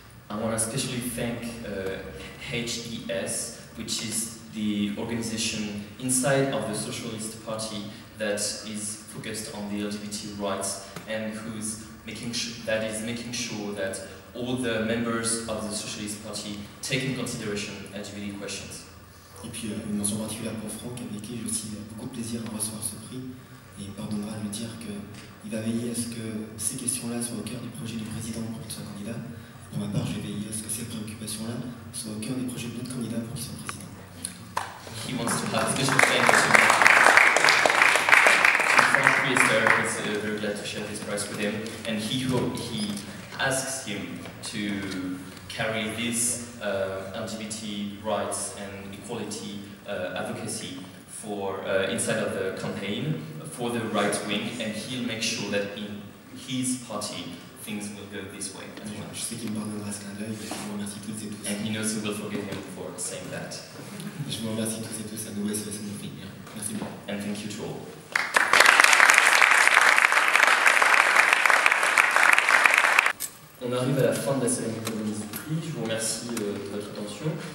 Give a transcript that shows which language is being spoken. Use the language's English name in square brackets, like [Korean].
[English] I want to especially thank HES, which is the organization inside of the Socialist Party that is focused on the LGBT rights and who's making sure that all the members of the Socialist Party take in consideration LGBT questions. [French] Et puis une mention particulière pour Franck, avec qui j'ai aussi beaucoup de plaisir à recevoir ce prix. Et il pardonnera de lui dire qu'il va veiller à ce que ces questions-là soient au cœur du projet du président pour qu'il soit candidat. Pour ma part, je vais veiller à ce que ces préoccupations-là soient au cœur des projets de notre candidat pour qu'il soit président. [English] He wants to have special thanks to Frank Priester, who's very glad to share this prize with him, and he asks him to carry this LGBT rights and equality advocacy for inside of the campaign for the right wing, and he'll make sure that in his party things will go this way. [French] Je sais qu'il me pardonnera ce clin d'œil, et je vous remercie toutes et tous. [English] And he knows he will forgive him for saying that. [French] Je vous remercie tous et tous à nouveau, et ça me fait bien. Merci beaucoup. [English] And thank you to all. [French] On arrive à la fin de la cérémonie de remise du prix. Je vous remercie de votre attention.